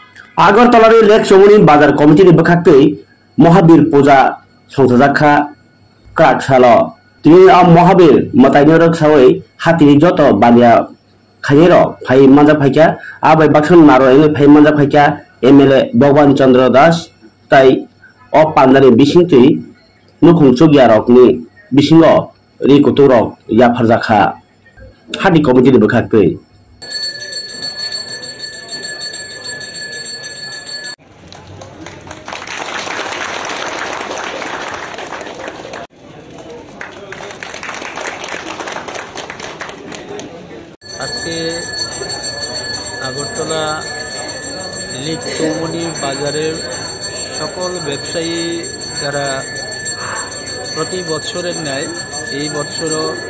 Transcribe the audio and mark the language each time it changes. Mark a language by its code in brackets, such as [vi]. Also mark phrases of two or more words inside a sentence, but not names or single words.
[trp] আগরতলার লেক চৌমুনি বাজার কমিটিनि বखाक्तै महाबीर पूजा संजाखा क्राकसाल তিনি महाबीर मताइनि रक्षावै हातिनि जत बानिया खाइर फाइ मानजा फाइका आबै बाक्सन नारयनि फाइ मानजा फाइका एमएलए भगवान चंद्र दास ताइ अ पान्दानि बिसिंतै नुखुं चुगियारकनि बिसिंग रिकुतुरक याफारजाखा हाति कमिटिनि बखाक्तै [bn] আজকে আগরতলা লেক চৌমুনি বাজারের সকল ব্যবসায়ী যারা প্রতি বছরের ন্যায় এই বছরও